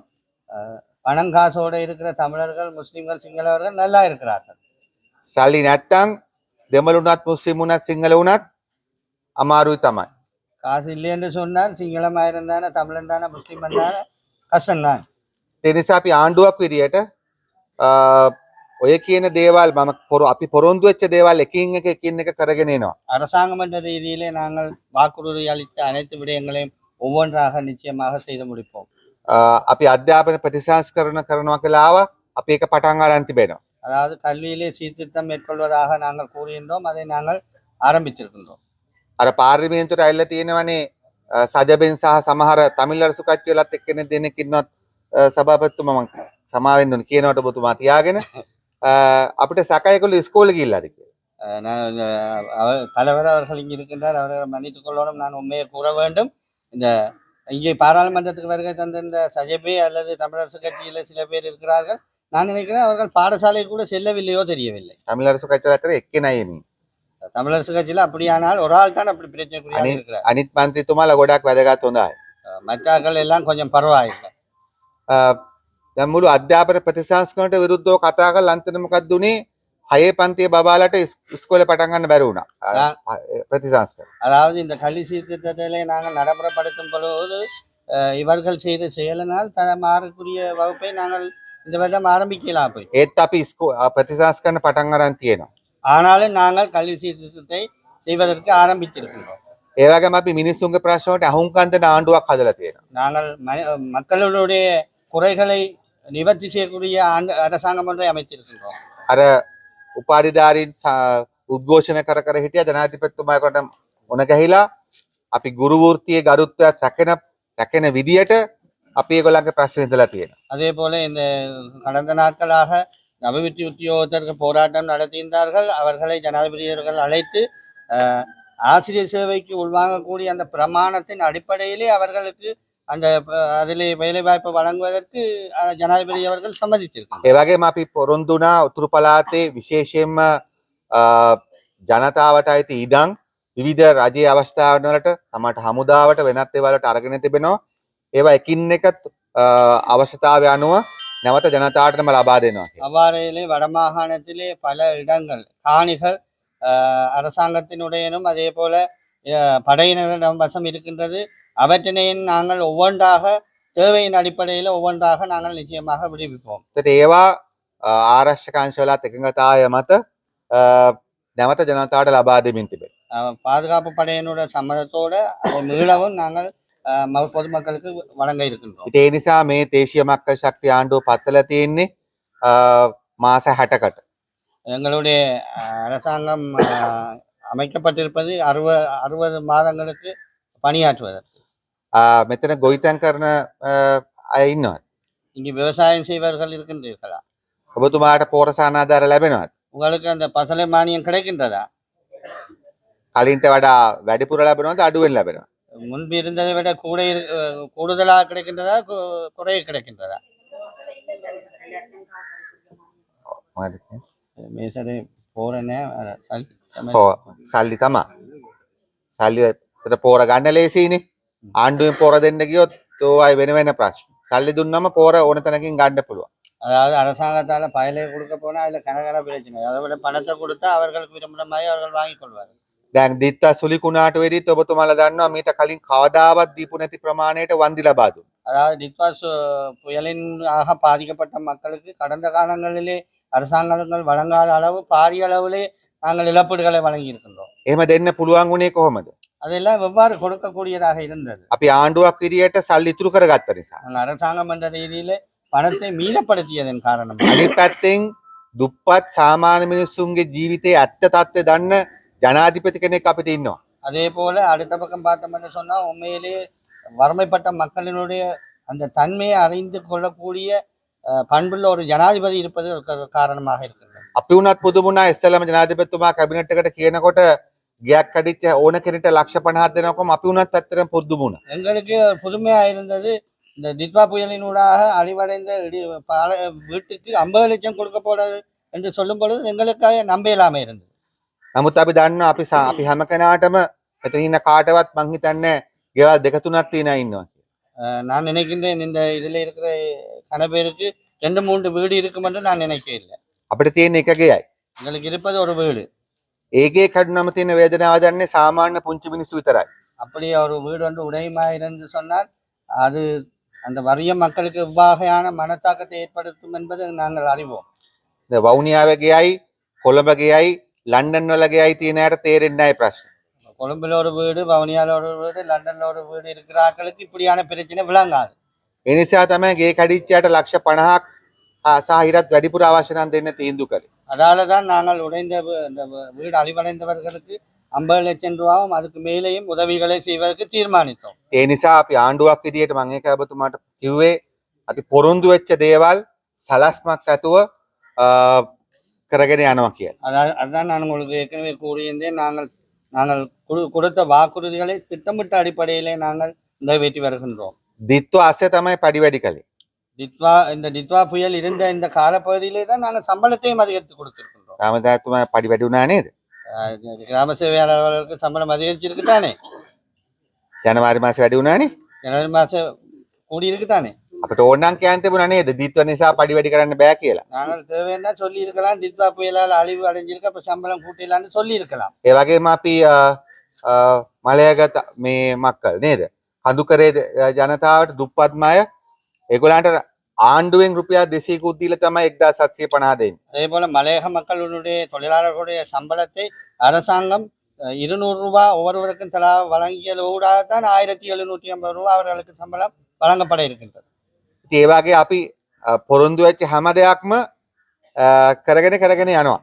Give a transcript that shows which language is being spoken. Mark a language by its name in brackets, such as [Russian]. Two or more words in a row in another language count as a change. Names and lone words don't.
[Tamil] பணம் காசோட இருக்கிற தமிழர்கள் முஸ்லிம்கள் சிங்களவர்கள் நல்லா இருக்கிறார்கள். [Sinhala] සල්ලි නැත්තම් දෙමළුණත් මුස්ලිම් වුණත් සිංහල වුණත් අමාරුයි තමයි. [Tamil] காசு இல்லை என்று சொன்னால் சிங்களமா இருந்தானே தமிழன் தானே முஸ்லிம் இருந்தானே கஷ்டம்தான். [Sinhala] ඒ නිසා අපි ආණ්ඩුවක් විදියට ඔය කියන දේවල් අපි පොරොන්දු වෙච්ච දේවල් එකින් එක කරගෙන එනවා. [Tamil] அரசாங்கம் என்ற ரீதியிலே நாங்கள் வாக்குறுதி அளித்த அனைத்து விடயங்களையும் ஒவ்வொன்றாக நிச்சயமாக செய்து முடிப்போம். [Sinhala] අපි අධ්‍යාපන ප්‍රතිසංස්කරණ කරනවා කියලා ආවා අපි ඒක පටන් අරන් තිබෙනවා. [Tamil] அதாவது கல்வியிலே சீர்திருத்தம் மேற்கொள்வதாக நாங்கள் கூறுகின்றோம் அதை நாங்கள் ஆரம்பித்திருக்கின்றோம். [Sinhala] අර පාර්ලිමේන්තුවට ඇවිල්ලා තියෙනවනේ සජබෙන් සහ සමහර තමිල් අරසු කට්ටියලත් එක්කෙනෙක් දෙන්නෙක් ඉන්නවත් සභාපතිතුමා මම සමාවෙන්න ඕන කියනවට ඔබතුමා තියාගෙන අපිට සැකයකල ඉස්කෝලේ ගිහිල්ලාද කියලා. [Tamil] தலைவர் அவர்கள் இங்கே இருக்கின்றார் அவர்கள் மன்னித்துக் கொள்ளணும் நான் உண்மையை கூற வேண்டும். இந்த இங்கே பாராளுமன்றத்துக்கு வருகை தந்த இந்த சஜபே அல்லது தமிழரசு கட்சியில் சில பேர் இருக்கிறார்கள். நான் நினைக்கிறேன் அவர்கள் பாடசாலை கூட செல்லவில்லையோ தெரியவில்லை. [Sinhala] தமிழரசு කච්චල අතර එක්කෙනයි මේ. [Tamil] தமிழரசு கட்சியில் அப்படியானால் ஒரு ஆள் தான் அப்படி பிரச்சனைக்குரியாக இருக்கிறார். [Sinhala] අනිත් මන්ත්‍රීතුමාලා ගොඩක් වැදගත් හොඳයි. [Tamil] மற்றாக்கள் எல்லாம் கொஞ்சம் பரவாயில்லை. [Sinhala] දැන් මුළු අධ්‍යාපන ප්‍රතිසංස්කරණයට විරුද්ධව කතා කරලා අන්තිම මොකක්ද උනේ? 6 පන්තියේ බබාලට ඉස්කෝලේ පටන් ගන්න බැරි වුණා. ප්‍රතිසංස්කරණ. [Tamil] அதாவது இந்த கல்வி சீர்திருத்தத்திலே நாங்கள் நடைமுறைப்படுத்தும் பொழுது இவர்கள் செய்த செயலினால் மாறக்கூடிய வகுப்பை நாங்கள் இந்த வருடம் ஆரம்பிக்கலாம் போய். [Sinhala] ඒත් අපි ප්‍රතිසංස්කරණ පටන් අරන් තියෙනවා. [Tamil] ஆனாலும் நாங்கள் கல்வி சீர்திருத்தத்தை செய்வதற்கு ஆரம்பித்திருக்கின்றோம். [Sinhala] ඒ වගේම අපි මිනිස්සුන්ගේ ප්‍රශ්න වලට අහුම්කම් දෙන ආණ්ඩුවක් හදලා තියෙනවා. [Tamil] நாங்கள் மக்களுடைய குறைகளை நிவர்த்தி செய்யக்கூடிய அரசாங்கம் ஒன்றை அமைத்திருக்கின்றோம். [Sinhala] අර උපාධිධාරීන් උද්ඝෝෂණ කර කර හිටියා ජනාධිපතිතුමාකට මොන ගැහිලා අපි ගුරු වෘත්තියේ ගරුත්වයක් රැකෙන විදියට අපි ඒගොල්ලන්ගේ ප්‍රශ්න ඉදලා තියෙනවා. [Tamil] அதே போல இந்த கடந்த நாட்களாக அபிவிருத்தி உத்தியோகத்தருக்கு போராட்டம் நடத்தியிருந்தார்கள். அவர்களை ஜனாதிபதி அவர்கள் அழைத்து ஆசிரியர் சேவைக்கு உள்வாங்கக்கூடிய அந்த பிரமாணத்தின் அடிப்படையிலே அவர்களுக்கு அந்த அதிலே வேலைவாய்ப்பு வழங்குவதற்கு ஜனாதிபதி அவர்கள் சம்மதித்திருக்கிறார். [Sinhala] ඒ වගේම අපි පොරොන්දු වුණා උතුරු පළාතේ විශේෂයෙන්ම ජනතාවට අයිති ඉඩම් විවිධ රජයේ අවස්ථාවන් වලට සමහරට හමුදාවට වෙනත් ඒවා වලට අරගෙන තිබෙනවා. ඒවා එකින් එක අවශ්‍යතාවය අනුව නැවත ජනතාවටම ලබා දෙනවා. [Tamil] அவ்வாறிலே வடமாகாணத்திலே பல இடங்கள் காணிகள் அரசாங்கத்தினுடையனும் அதே போல படையினரிடம் வசம் இருக்கின்றது. அவற்றினையும் நாங்கள் ஒவ்வொன்றாக தேவையின் அடிப்படையில் ஒவ்வொன்றாக நாங்கள் நிச்சயமாக விடுவிப்போம். [Sinhala] ඒවා ආරක්ෂක අංශවලත් එකඟතාවය මත නැවත ජනතාවට ලබා දෙමින් තිබේ. [Tamil] பாதுகாப்பு படையினுடைய சம்மதத்தோடு அதை மீளவும் நாங்கள் பொதுமக்களுக்கு வழங்க இருக்கின்றோம். [Sinhala] ඒ නිසා මේ දේශීය මක්කල් ශක්තිය ආණ්ඩුව පත්වලා තියෙන්නේ මාස 60කට. [Tamil] எங்களுடைய அரசாங்கம் அமைக்கப்பட்டிருப்பது 60 மாதங்களுக்கு பணியாற்றுவதற்கு. [Sinhala] මෙතන ගොවිතැන් කරන අය ඉන්නවා. [Tamil] இங்கு விவசாயம் செய்வர்கள் இருக்கின்றீர்களா? [Sinhala] ඔබතුමාට පෝරසාන ආධාර ලැබෙනවද? [Tamil] உங்களுக்கு அந்த பசலை மானியம் கிடைக்கின்றதா? [Sinhala] කලින්ට වඩා වැඩිපුර ලැබෙනවද අඩුවෙන් ලැබෙනවද? [Tamil] முன்பு இருந்ததை விட கூடுதலாக கிடைக்கின்றதா குறைய கிடைக்கின்றதா? மேசரை போறேனே [Sinhala] සල්ලි තමා. සල්ලි අතට පෝර ගන්න ලේසියිනේ. ආණ්ඩුවෙන් පෝර දෙන්න ගියොත් ඔය වෙන වෙන ප්‍රශ්න. සල්ලි දුන්නම පෝර ඕන තැනකින් ගන්න පුළුවන්. [Tamil] அதாவது அரசாங்கத்தால பயலை கொடுக்க போனா அதுல கனகன பிரச்சனை. அதை விட பணத்தை கொடுத்தா அவர்களுக்கு விரும்பின மாதிரி அவர்கள் வாங்கிக் கொள்வார்கள். [Sinhala] දැන් දිත්තා සුලිකුණාට වෙදිත් ඔබතුමාලා දන්නවා මීට කලින් කවදාවත් දීපු නැති ප්‍රමාණයට වන්දි ලබා දුන්නා. [Tamil] அதாவது டிக்வாஸ் புயலின் ஆக பாதிக்கப்பட்ட மக்களுக்கு கடந்த காலங்களிலே அரசாங்கங்கள் வழங்காத அளவு பாரிய அளவிலே நாங்கள் இழப்பீடுகளை வழங்கி இருக்கின்றோம். [Sinhala] එහෙම දෙන්න පුළුවන් උනේ කොහොමද? [Tamil] அதெல்லாம் எவ்வாறு கொடுக்கக்கூடியதாக இருந்தது? [Sinhala] අපි ආණ්ඩුවක් විදියට සල්ලි ඉතුරු කරගත්ත නිසා. [Tamil] நாங்கள் அரசாங்கம் என்ற ரீதியிலே பணத்தை மீதப்படுத்தியதன் காரணம். [Sinhala] අනිත් පැත්තෙන් දුප්පත් සාමාන්‍ය මිනිස්සුන්ගේ ජීවිතයේ ඇත්ත தත්ත්වය දන්න ජනාධිපති කෙනෙක් අපිට ඉන්නවා. [Tamil] அதே போல அடுத்த பக்கம் பார்த்தோம் என்று சொன்னா உண்மையிலேயே வறுமைப்பட்ட மக்களினுடைய அந்த தன்மையை அறிந்து கொள்ளக்கூடிய பண்புள்ள ஒரு ஜனாதிபதி இருப்பது காரணமாக இருக்கிறது. [Sinhala] අපි උනත් පුදුමුණා ඉස්සෙල්ලාම ජනාධිපතිතුමා කැබිනට් එකට කියනකොට ගියක් කඩිච්ච ඕන කෙනෙක්ට ලක්ෂ 50ක් දෙනකොම අපි උනත් ඇත්තටම පුදුමුණා. [Tamil] எங்களுக்கு புதுமையா இருந்தது இந்த தித்வா புயலினூடாக அழிவடைந்த வீட்டுக்கு 50 லட்சம் கொடுக்க போறது என்று சொல்லும் பொழுது எங்களுக்காக நம்ப இல்லாம இருந்தது. [Sinhala] නමුත් අපි දන්නවා අපි හැම කෙනාටම මෙතන ඉන්න කාටවත් මං හිතන්නේ ගෙවල් දෙක තුනක් තියෙනා ඉන්නවා කියලා. [Tamil] நான் நினைக்கின்றேன் இந்த இதுல இருக்கிற கன பேருக்கு 2-3 வீடு இருக்கும் என்று நான் நினைக்கவில்லை. [Sinhala] අපිට තියෙන එක ගෙයයි. [Tamil] எங்களுக்கு இருப்பது ஒரு வீடு. [Sinhala] ඒකේ කඩනම තියෙන වේදනාව දන්නේ සාමාන්‍ය පුංචි මිනිස්සු විතරයි. [Tamil] அப்படி ஒரு வீடு வந்து உடையுமா இருந்து சொன்னால் அது அந்த வறிய மக்களுக்கு எவ்வகையான மனத்தாக்கத்தை ஏற்படுத்தும் என்பதை நாங்கள் அறிவோம். [Sinhala] இந்த වවුනියාවේ ගෙයයි කොළඹ ගෙයයි ලන්ඩන් වල ගෙයයි තියෙන අයට තේරෙන්නේ නැහැ ප්‍රශ්න. [Tamil] கொழும்புல ஒரு வீடு, வவுனியால ஒரு வீடு, லண்டன்ல ஒரு வீடு இருக்கிற ஆட்களுக்கு இப்படியான பிரச்சனை விளங்காது. [Sinhala] ඒ නිසා තමයි ගේ කඩිච්චයට ලක්ෂ 50ක් සහ ඊටත් වැඩිපුර අවශ්‍ය නම් දෙන්න තීන්දුව කළේ. [Tamil] அதால தான் நாங்கள் உடைந்த இந்த வீடு அழிவடைந்தவர்களுக்கு 50 லட்சம் ரூபாவும் அதுக்கு மேலேயும் உதவிகளை செய்வதற்கு தீர்மானித்தோம். [Sinhala] ඒ නිසා අපි ආණ්ඩුවක් විදියට මම ඒක ඔබතුමාට කිව්වේ අපි පොරොන්දු වෙච්ච දේවල් සලස්මක් ඇතුව කරගෙන යනවා කියලා. [Tamil] அதான் நான் உங்களுக்கு ஏற்கனவே கூறியிருந்தேன். நாங்கள் கொடுத்த வாக்குறுதிகளை திட்டமிட்ட அடிப்படையிலே நாங்கள் நிறைவேற்றி வருகின்றோம். [Sinhala] දිත්ව අස්සේ තමයි පඩි වැඩි කළේ. [Tamil] இந்த டித்வா புயல் இருந்த இந்த காலப்பகுதியிலே தான் நாங்கள் சம்பளத்தையும் அதிகரித்து கொடுத்திருக்கின்றோம். [Sinhala] රාමදාතුමා පඩි වැඩි වුණා නේද? [Tamil] கிராம சேவையாளர்களுக்கு சம்பளம் அதிகரிச்சிருக்கு தானே? [Sinhala] ජනවාරි මාසේ වැඩි වුණානේ. [Tamil] ஜனவரி மாதம் கூடியிருக்கு தானே? [Sinhala] අපිට ඕනනම් කියන්න තිබුණා නේද? දිත්ව නිසා පඩි වැඩි කරන්න බෑ කියලා. [Tamil] நாங்கள் தேவைன்னா சொல்லி இருக்கலாம். டித்வா புயலால் அழிவு அடைஞ்சிருக்கு, அப்ப சம்பளம் கூட்டிடலான்னு சொல்லி இருக்கலாம். [Sinhala] ඒ වගේම අපි මලයගත මේ මක්කල් නේද? කඳුකරේ ජනතාවට දුප්පත්ම අය ඒගොල්ලන්ට ආණ්ඩුවෙන් රුපියල් 200කුත් දීලා තමයි 1750 දෙන්නේ. [Tamil] அதே போல மலையக மக்களுடைய தொழிலாளர்களுடைய சம்பளத்தை அரசாங்கம் 200 ரூபாய் ஒவ்வொருவருக்கும் தலா வழங்கியதோடாகத்தான் 1750 ரூபாய் அவர்களுக்கு சம்பளம் வழங்கப்பட இருக்கின்றது. [Sinhala] ඉතින් ඒ වගේ අපි පොරොන්දු වෙච්ච හැම දෙයක්ම කරගෙන යනවා.